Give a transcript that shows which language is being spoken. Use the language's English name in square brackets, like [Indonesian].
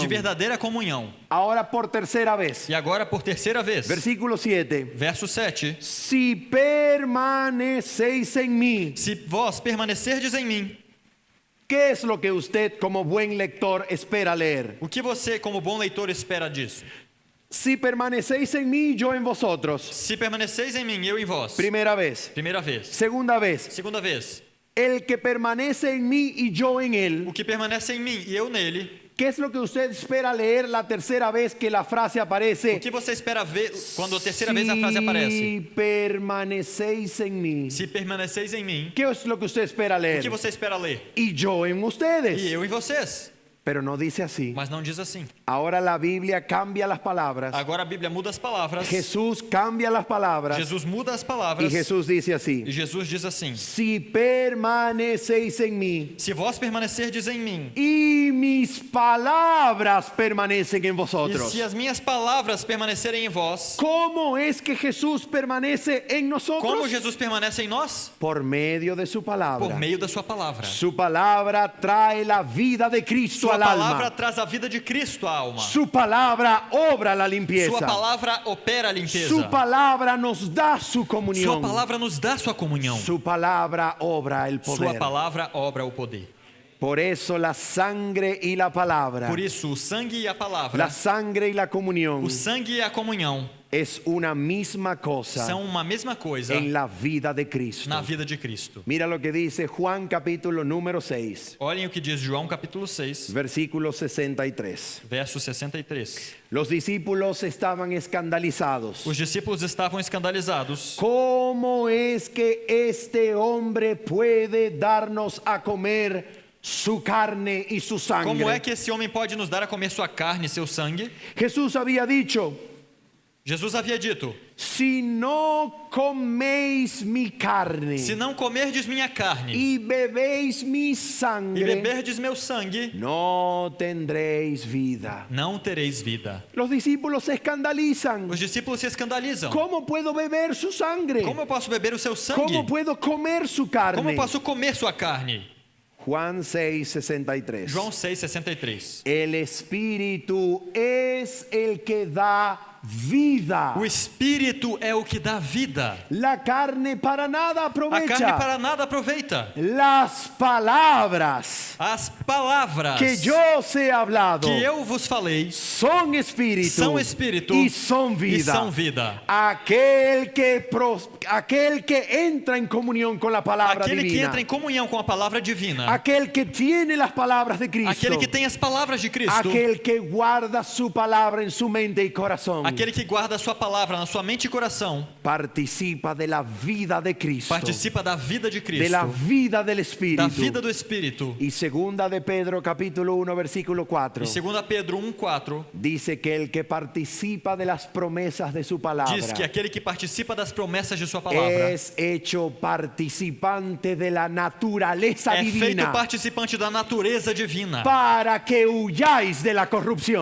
[Portuguese] De verdadeira comunhão. [Spanish] Ahora por tercera vez. [Portuguese] E agora por terceira vez. [Spanish] Versículo 7. [Portuguese] Verso 7. [Spanish] Si permanecéis en mí, [Portuguese] Se vós permanecerdes em mim, [Spanish] ¿qué es lo que usted como buen lector espera leer? [Portuguese] o que você, como bom leitor, espera disso? [Spanish] Si permanecéis en mí, yo en vosotros. [Portuguese] Se permaneceis em mim, eu em vós. [Spanish] Primera vez. [Portuguese] Primeira vez. [Spanish] Segunda vez. [Portuguese] Segunda vez. [Spanish] El que permanece en mí y yo en él. [Portuguese] O que permanece em mim e eu nele. [Spanish] ¿Qué es lo que usted espera leer la tercera vez que la frase [Portuguese] O [Spanish] aparece? [Portuguese] que você espera ver quando a terceira vez a frase aparece? [Spanish] Si permanecéis en mí. [Portuguese] Se permaneceis em mim, [Spanish] ¿Qué es lo que usted espera [Portuguese] o que você você espera ler? [Spanish] Y yo en [Portuguese] E [Spanish] ustedes. [Portuguese] eu em vocês. [Spanish] Pero no dice así. [Portuguese] Mas não diz assim. [Spanish] Ahora la Biblia cambia las palabras. [Portuguese] Agora a Bíblia muda as palavras. [Spanish] Jesús cambia las palabras. [Portuguese] Jesus muda as [Spanish] Y [Portuguese] palavras. [Spanish] Jesús dice así: [Portuguese] E Jesus diz assim: [Spanish] si permanecéis en mí [Portuguese] Se vós permanecerdes em mim, [Spanish] y mis palabras permanecen en [Portuguese] e [Spanish] vosotros. [Portuguese] se as minhas palavras permanecerem em vós, [Spanish] ¿Cómo es que Jesús permanece en nosotros? [Portuguese] como Jesus permanece em nós? [Spanish] Por medio de su [Portuguese] Por [Spanish] palabra. [Portuguese] meio da sua palavra. [Spanish] Su palabra trae la vida de Cristo [Portuguese] Sua [Spanish] al [Portuguese] palavra [Spanish] alma. [Portuguese] traz a vida de Cristo à alma. [Spanish] Su palabra obra la [Portuguese] Sua [Spanish] limpieza. [Portuguese] palavra opera a limpeza. [Spanish] Su palabra nos da su [Portuguese] Sua [Spanish] comunión. [Portuguese] palavra nos dá sua comunhão. [Spanish] Su palabra obra el [Portuguese] Sua [Spanish] poder. [Portuguese] palavra obra o poder. [Spanish] Por eso la sangre y la palabra, [Portuguese] Por isso, o sangue e a [Spanish] la [Portuguese] palavra, [Spanish] sangre y la comunión [Portuguese] o sangue e a comunhão [Spanish] es una misma cosa [Portuguese] são uma mesma coisa [Spanish] en la vida de Cristo. [Portuguese] na vida de Cristo. [Spanish] Mira lo que dice Juan capítulo número 6, [Portuguese] Olhem o que diz João capítulo 6, [Spanish] versículo 63. [Portuguese] verso 63. [Spanish] Los discípulos estaban escandalizados. [Portuguese] Os discípulos estavam escandalizados. [Spanish] ¿Cómo es que este hombre puede darnos a comer su carne y su [Portuguese] Como é [Spanish] sangre? [Portuguese] que esse homem pode nos dar a comer sua carne e seu sangue? [Spanish] Jesús había dicho: [Portuguese] Jesus havia dito: [Spanish] si no coméis mi carne [Portuguese] se não comerdes minha carne [Spanish] y bebéis mi [Portuguese] e [Spanish] sangre, [Portuguese] beberdes meu sangue, [Spanish] no tendréis vida. [Portuguese] não tereis vida. [Spanish] Los discípulos se escandalizan. [Portuguese] Os discípulos se escandalizam. [Spanish] ¿Cómo puedo beber su sangre? [Portuguese] Como eu posso beber o seu sangue? [Spanish] ¿Cómo puedo comer su [Portuguese] Como [Spanish] carne? [Portuguese] eu posso comer sua carne? [Spanish] Juan 6:63. [Portuguese] João 6,63. [Spanish] El Espíritu es el que da vida. [Portuguese] O Espírito é o que dá vida. [Spanish] La carne para nada [Portuguese] A [Spanish] aprovecha. [Portuguese] carne para nada aproveita. [Spanish] Las palabras [Portuguese] As palavras [Spanish] que yo os he hablado [Portuguese] que eu vos falei [Spanish] son espíritu, [Portuguese] são Espírito [Spanish] y son [Portuguese] e [Spanish] vida. [Portuguese] são vida. [Spanish] Aquel que entra en comunión con la palabra [Portuguese] Aquele que [Spanish] divina. [Portuguese] entra em comunhão com a palavra divina. [Spanish] Aquel que tiene las palabras de Cristo. [Portuguese] Aquele que tem as palavras de Cristo. [Spanish] Aquel que guarda su palabra en su mente y corazón. [Portuguese] Aquele que guarda a sua palavra na sua mente e coração. [Spanish] Participa de la vida de Cristo. [Portuguese] Participa da vida de [Spanish] De la [Portuguese] Cristo. [Spanish] vida del Espíritu. [Portuguese] Da vida do Espírito. [Spanish] Y segunda de Pedro capítulo 1 versículo 4 [Portuguese] E 2 Pedro 1,4 [Spanish] dice que el que participa de las promesas de su palabra [Portuguese] diz que aquele que participa das promessas de sua palavra [Spanish] es hecho participante de la naturaleza [Portuguese] é feito [Spanish] divina [Portuguese] participante da natureza divina, [Spanish] para que huyáis de la corrupción